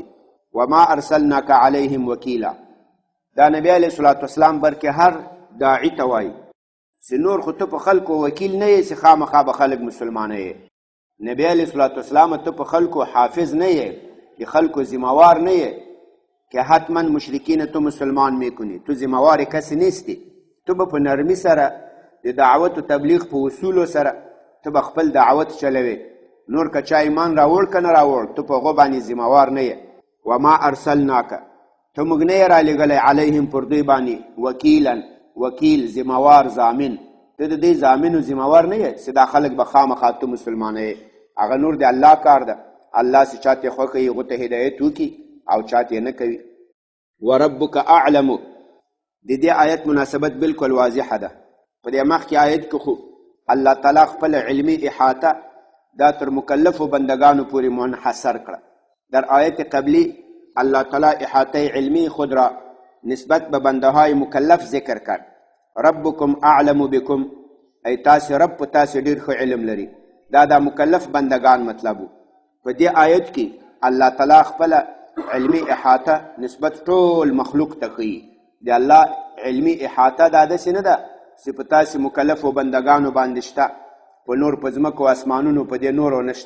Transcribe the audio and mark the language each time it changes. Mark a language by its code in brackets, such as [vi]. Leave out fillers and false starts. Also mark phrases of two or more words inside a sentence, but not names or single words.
[ar] وما ارسلناک علیهم وکیلا، [ps] دا نبی [ar] علیه الصلاة والسلام [ps] بلکې هر داعي ته وایي چې نور خو ته په خلکو وکیل نه یې چې خامخا به خلک مسلمانه یې. نبی [ar] علیه الصلاة والسلام [ps] ته په خلکو حافظ نه یې، د خلکو ذمهوار نه یې که حتما [fa] مشرکین تو مسلمان میکنی، تو ذمهوار کسی نیستی. [ps] تو به په نرمی سره د دعوت و تبلیغ په اصولو سره ته به خپل دعوت چلوي. نور که چا ایمان راوړ که نه راوړ ته په هغو باندې ذمهوار نه یې. [ar] وما ارسلناک، [ps] ته موږ نه یې رالیږلی علیهم پر دوی باندې وکیلا، وکیل ذمهوار ضامن، ته د دې ضامن و ذمهوار نه یې چې دا خلک به خامخا ته مسلمانه یې. هغه نور د الله کار ده. الله چې چاته خوښ کوي هغو ته هدایت وکړي او چاته نه کوي. [ar] وربک اعلم، [ps] د دې آیت مناسبت بالکل واضحه ده. په دې مخکې آیت کې خو الله تعالی خپل علمي احاطه دا تر مکلفو بندگانو پورې منحصر کړه. [fa] در آیت قبلی الله تعالی احاطه علمی خود را نسبت به بنده های مکلف ذکر کرد. [ar] ربکم اعلم بکم، [ps] ای تاسې رب په تاسې ډېر ښه علم لري. دا مکلف بندگان مطلب و. په دې آیت کې الله تعالی خپله علمی احاطه نسبت ټول مخلوق ته ښیي. د الله علمی احاطه دا داسې نه ده چې په تاسې مکلفو بندگانو باندې شته، په نور په ځمکو اسمانونو په دې نورو نشته.